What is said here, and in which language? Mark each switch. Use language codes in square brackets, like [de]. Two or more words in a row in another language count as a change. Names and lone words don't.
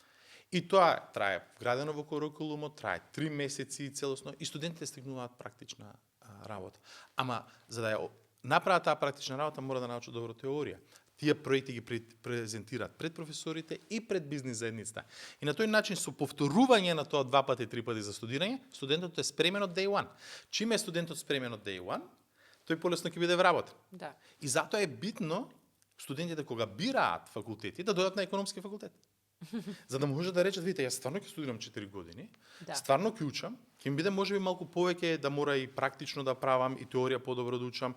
[mk] И тоа трае вградено во курикулумот, трае 3 месеци целосно и студентите стигнуваат практична работа. Ама за да ја направат таа практична работа мора да научат добро теорија. Тие проекти ги презентираат пред професорите и пред бизнис заедницата. И на тој начин со повторување на тоа 2 пати, 3 пати за студирање, студентот е спремен од [en] day one. [mk] Чим е студентот спремен од [en] day one, [mk] тој полесно ќе биде вработен. Да. И затоа е битно студентите кога бираат факултети да дојдат на економски факултет. За да може да речат, видите, јас стварно ќе студирам 4 години, стварно ќе учам, ќе ми биде можеби малку повеќе да мора и практично да правам и теорија подобро да учам.